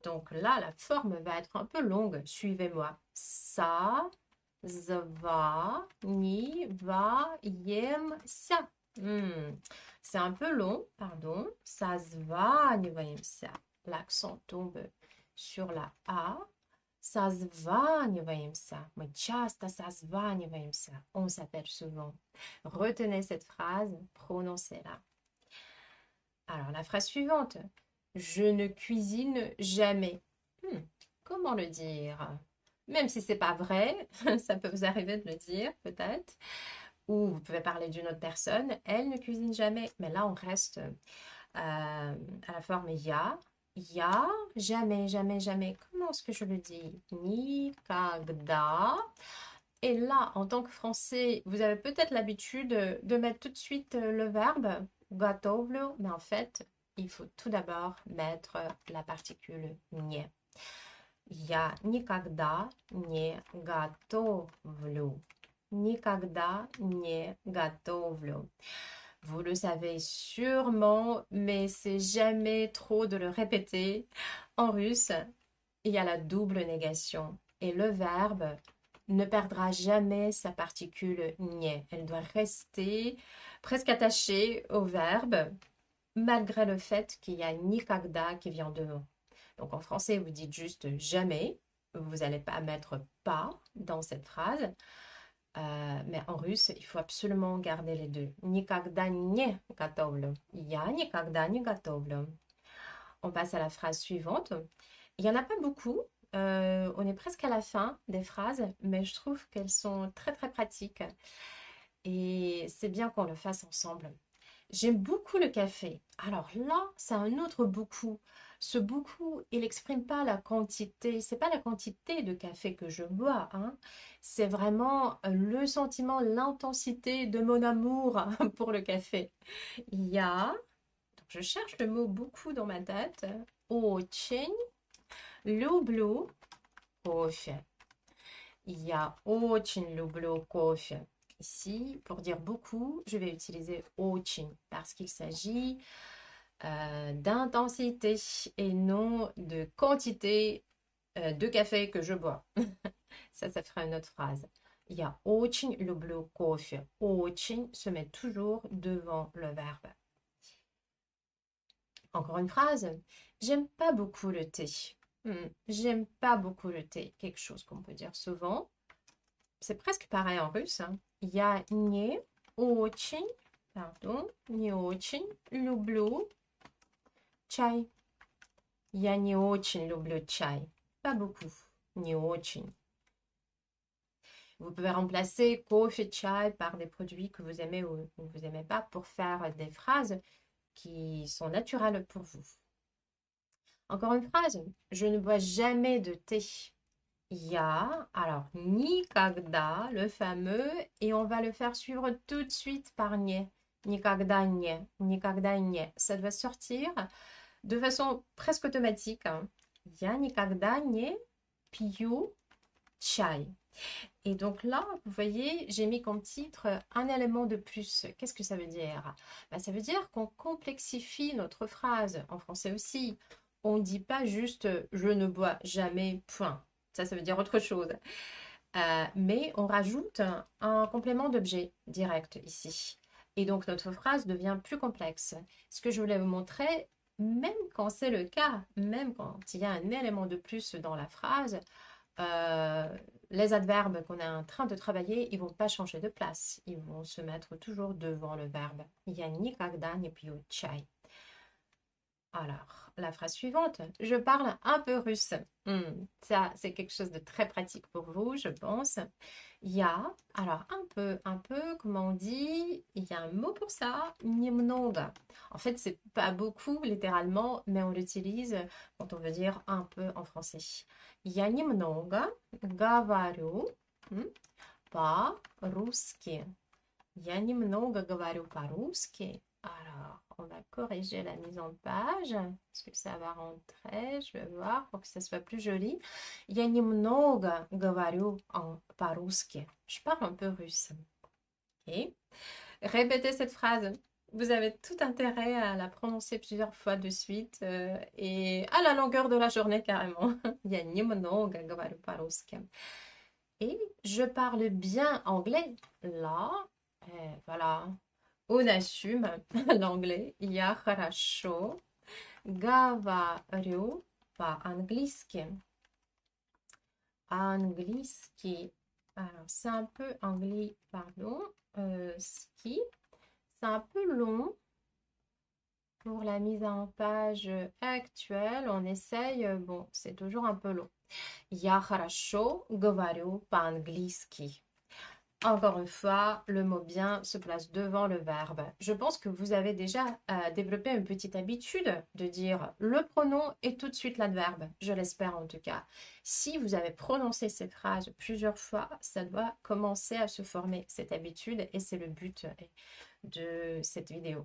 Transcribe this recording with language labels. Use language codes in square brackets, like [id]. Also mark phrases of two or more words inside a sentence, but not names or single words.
[fr] Donc là, la forme va être un peu longue. Suivez-moi. [ru] Со, зва, ни, ва, ем, ся. [fr] C'est un peu long, pardon. Созваниваемся. L'accent tombe sur la A. [ru] Созваниваемся. Мы часто созваниваемся. [fr] On s'appelle souvent. Retenez cette phrase, prononcez-la. Alors, la phrase suivante. Je ne cuisine jamais. Comment le dire? Même si c'est pas vrai, ça peut vous arriver de le dire, peut-être. Ou vous pouvez parler d'une autre personne. Elle ne cuisine jamais. Mais là, on reste à la forme ya. Ya, jamais, jamais, jamais. Comment est-ce que je le dis? [ru] Никогда. [fr] Et là, en tant que français, vous avez peut-être l'habitude de mettre tout de suite le verbe готовлю, mais en fait, il faut tout d'abord mettre la particule не. [ru] Я никогда не готовлю. Никогда не готовлю. [fr] Vous le savez sûrement, mais c'est jamais trop de le répéter. En russe, il y a la double négation et le verbe ne perdra jamais sa particule nie. Elle doit rester presque attachée au verbe, malgré le fait qu'il y a никогда qui vient devant. Donc en français, vous dites juste jamais. Vous n'allez pas mettre pas dans cette phrase. Mais en russe, il faut absolument garder les deux. [ru] Никогда не готовлю. Я никогда не готовлю. [fr] On passe à la phrase suivante. Il n'y en a pas beaucoup. On est presque à la fin des phrases, mais je trouve qu'elles sont très très pratiques. Et c'est bien qu'on le fasse ensemble. J'aime beaucoup le café. Alors là, c'est un autre beaucoup. Ce beaucoup, il n'exprime pas la quantité. C'est pas la quantité de café que je bois, hein. C'est vraiment le sentiment, l'intensité de mon amour pour le café. Il y a, donc je cherche le mot beaucoup dans ma tête. [ru] Очень люблю кофе. Я очень люблю кофе. [fr] Ici, pour dire beaucoup, je vais utiliser очень parce qu'il s'agit d'intensité et non de quantité de café que je bois. Ça fera une autre phrase. [ru] Я очень люблю кофе. [fr] Очень se met toujours devant le verbe. Encore une phrase. J'aime pas beaucoup le thé. J'aime pas beaucoup le thé. Quelque chose qu'on peut dire souvent. C'est presque pareil en russe. [ru] Я не очень, pardon, не очень люблю чай. Я не очень люблю чай. [fr] Pas beaucoup. [ru] Не очень. [fr] Vous pouvez remplacer кофе, chai par des produits que vous aimez ou que vous n'aimez pas pour faire des phrases qui sont naturelles pour vous. Encore une phrase. Je ne bois jamais de thé. Ya, alors никогда, le fameux, et on va le faire suivre tout de suite par не. [ru] Никогда не, никогда не. [fr] Ça doit sortir de façon presque automatique. [ru] Я никогда не пью чай. [fr] Et donc là, vous voyez, j'ai mis comme titre un élément de plus. Qu'est-ce que ça veut dire? Ça veut dire qu'on complexifie notre phrase. En français aussi, on ne dit pas juste je ne bois jamais, point. Ça veut dire autre chose. Mais on rajoute un complément d'objet direct ici. Et donc, notre phrase devient plus complexe. Ce que je voulais vous montrer, même quand c'est le cas, même quand il y a un élément de plus dans la phrase, les adverbes qu'on est en train de travailler, ils ne vont pas changer de place. Ils vont se mettre toujours devant le verbe. [ru] Я никогда не пью чай. [fr] Alors, la phrase suivante, je parle un peu russe. Ça, c'est quelque chose de très pratique pour vous, je pense. Я, alors un peu, comment on dit? Il y a un mot pour ça, немного. En fait, c'est pas beaucoup, littéralement, mais on l'utilise quand on veut dire un peu en français. [ru] Я немного говорю по-русски. Я немного говорю по-русски. [fr] Alors, on va corriger la mise en page. Est-ce que ça va rentrer? Je vais voir pour que ça soit plus joli. [ru] Я немного говорю по-русски. [fr] Je parle un peu russe. Ok. Répétez cette phrase. Vous avez tout intérêt à la prononcer plusieurs fois de suite et à la longueur de la journée carrément. [ru] Я немного говорю по-русски. [fr] Et je parle bien anglais. Là, voilà, on assume l'anglais. [ru] Я хорошо говорю по-английски. Angliski. [fr] Alors, c'est un peu anglais, pardon. Ski. C'est un peu long pour la mise en page actuelle. On essaye. Bon, c'est toujours un peu long. [ru] Я хорошо говорю по-английски. [fr] Encore une fois, le mot bien se place devant le verbe. Je pense que vous avez déjà développé une petite habitude de dire le pronom et tout de suite l'adverbe. Je l'espère en tout cas. Si vous avez prononcé ces phrases plusieurs fois, ça doit commencer à se former, cette habitude, et c'est le but de cette vidéo.